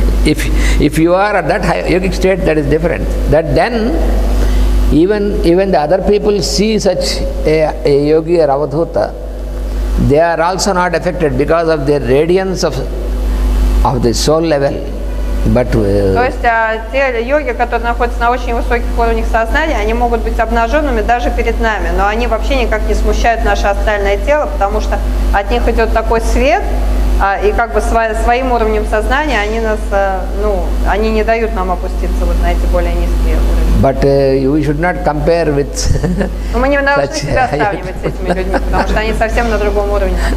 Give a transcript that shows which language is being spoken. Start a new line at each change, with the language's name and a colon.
English: If you are at that high yogic state, that is different. That then, even the other people see such a yogi or avadhuta, they are also not affected because of the radiance of the soul level. But
Russian: то есть те йоги, которые находятся на очень высоких уровнях сознания, они могут быть обнаженными даже перед нами, но они вообще никак не смущают наше астральное тело, потому что от них идет такой свет, и как бы своим уровнем сознания они нас, они не дают нам опуститься вот на эти более низкие уровни.
English: But we should not compare with.
Russian: Но мы не должны себя сравнивать с этими людьми, потому что они совсем на другом уровне.